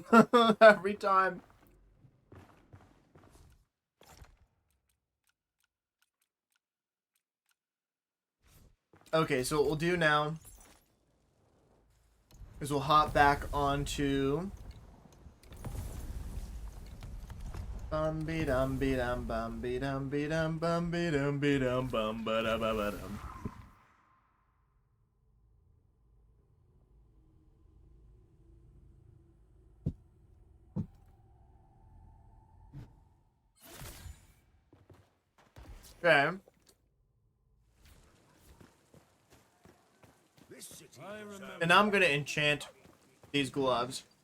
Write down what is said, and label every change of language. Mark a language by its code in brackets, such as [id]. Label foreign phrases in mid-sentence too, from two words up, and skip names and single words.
[en] Every time. Okay, so what we'll do now is we'll hop back onto bum be dum be dum bum be dum be dum bum be dum bum ba da ba ba dum. Okay. And now I'm gonna enchant these gloves.